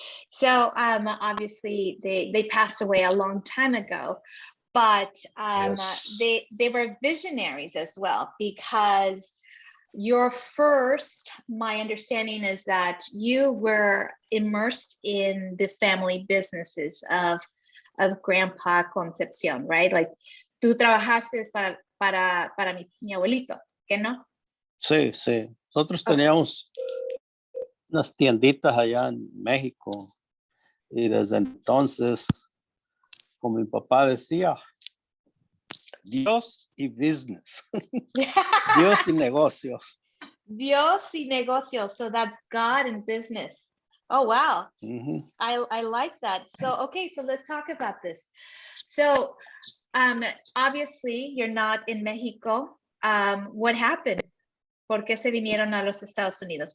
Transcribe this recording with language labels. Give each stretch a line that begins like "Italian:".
English: So obviously they passed away a long time ago, but yes. they were visionaries as well, because your first, my understanding is that you were immersed in the family businesses of Grandpa Concepción, right?
Spanish: Like tú trabajaste para mi abuelito, ¿qué no? Sí, sí. Nosotros teníamos unas tienditas allá en México y desde entonces, como mi papá decía, Dios y business. Dios y negocio. Dios y negocio.
English: So that's God and business. Oh, wow. Mm-hmm. I like that. So, okay, so let's talk about this. So, obviously, you're not in Mexico. What happened?
Spanish: ¿Por qué se vinieron a los Estados Unidos?